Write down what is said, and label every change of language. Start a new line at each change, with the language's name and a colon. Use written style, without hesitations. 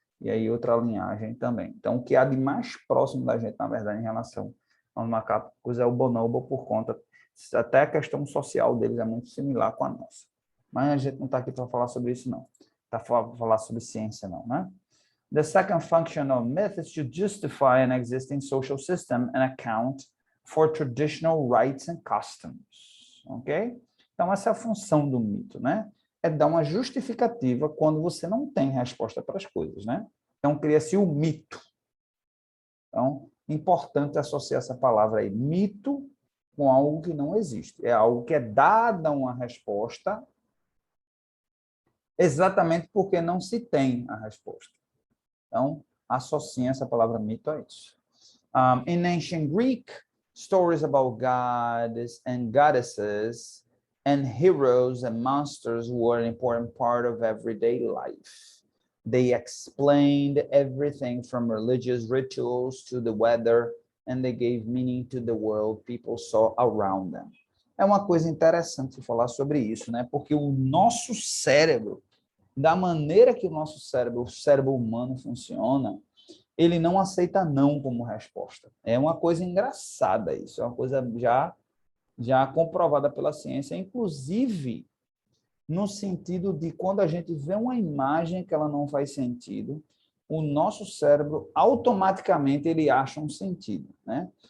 Portuguese: E aí, outra linhagem também. Então, o que há de mais próximo da gente, na verdade, em relação aos macacos, é o bonobo, por conta, até a questão social deles é muito similar com a nossa. Mas a gente não está aqui para falar sobre isso, não. Está para falar sobre ciência, não, né?
English: The second function of myth is to justify an existing social system and account for traditional rights and customs. Ok?
Portuguese: Então, essa é a função do mito, né? É dar uma justificativa quando você não tem resposta para as coisas, né? Então, cria-se o mito. Então, importante associar essa palavra aí, mito, com algo que não existe. É algo que é dada uma resposta exatamente porque não se tem a resposta. Então, associem essa palavra mito a isso.
English: In ancient Greek, stories about gods and goddesses and heroes and monsters were an important part of everyday life. They explained everything from religious rituals to the weather, and they gave meaning to the world people saw around them.
Portuguese: É uma coisa interessante falar sobre isso, né? Porque o nosso cérebro, da maneira que o cérebro humano funciona, ele não aceita não como resposta. É uma coisa engraçada isso, é uma coisa já comprovada pela ciência, inclusive no sentido de quando a gente vê uma imagem que ela não faz sentido, o nosso cérebro automaticamente ele acha um sentido, né?